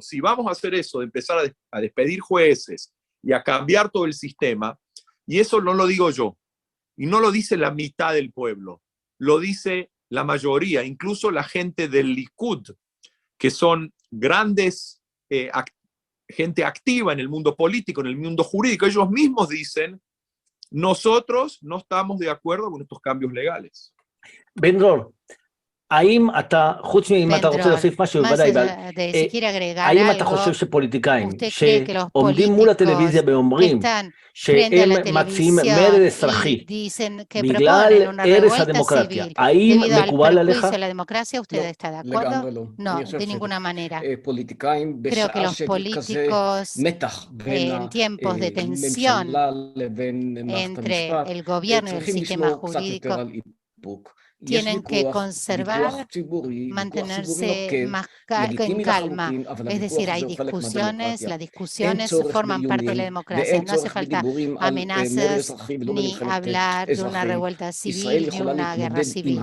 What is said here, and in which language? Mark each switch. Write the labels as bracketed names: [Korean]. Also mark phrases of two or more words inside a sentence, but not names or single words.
[Spanish] Si vamos a hacer eso, de empezar a despedir jueces y a cambiar todo el sistema, y eso no lo digo yo, y no lo dice la mitad del pueblo, lo dice la mayoría, incluso la gente del Likud, que son grandes, gente activa en el mundo político, en el mundo jurídico. Ellos mismos dicen, nosotros no estamos de acuerdo con estos cambios legales. [Hebrew] בן-דרור, האם אתה, חוץ אם אתה רוצה להוסיף משהו, בוודאי, האם אתה חושב שפוליטיקאים שעומדים מול הטלוויזיה ואומרים שהם מציעים מרד אזרחי בגלל הרס הדמוקרטיה, האם מקובל עליך? לגמרי לא. [Spanish] No, de ninguna manera. [Hebrew] פוליטיקאים [Spanish] Creo que [Hebrew] בשעה [Spanish] los [Hebrew] שכזה מתח בין [Spanish] en tiempos de tensión [Hebrew] הממשלה לבין מערכת [Spanish] entre [Hebrew] המשפט, [Spanish] el gobierno y el [Hebrew] צריכים [Spanish] sistema [Hebrew] לשמור קצת [Spanish] jurídico, [Hebrew] יותר על איפוק. [Spanish] tienen que conservar, mantenerse más en calma. Es decir, hay discusiones, las discusiones forman parte de la democracia. No hace falta amenazas ni hablar de una revuelta civil ni una guerra civil.